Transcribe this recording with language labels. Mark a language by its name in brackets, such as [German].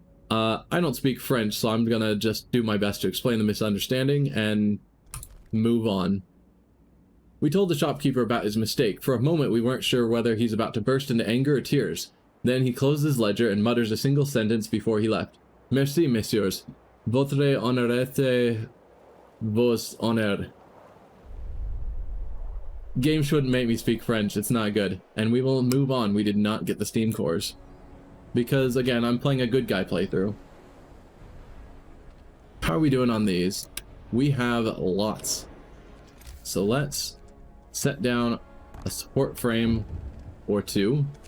[English] I don't speak French, so I'm gonna just do my best to explain the misunderstanding and move on. We told the shopkeeper about his mistake. For a moment, we weren't sure whether he's about to burst into anger or tears. Then he closed his ledger and mutters a single sentence before he left. [French] Merci, messieurs. Votre honnêteté vos honneur. [English] Game shouldn't make me speak French. It's not good. And we will move on. We did not get the steam cores. Because, again, I'm playing a good guy playthrough. How are we doing on these? We have lots. So let's set down a support frame or 2.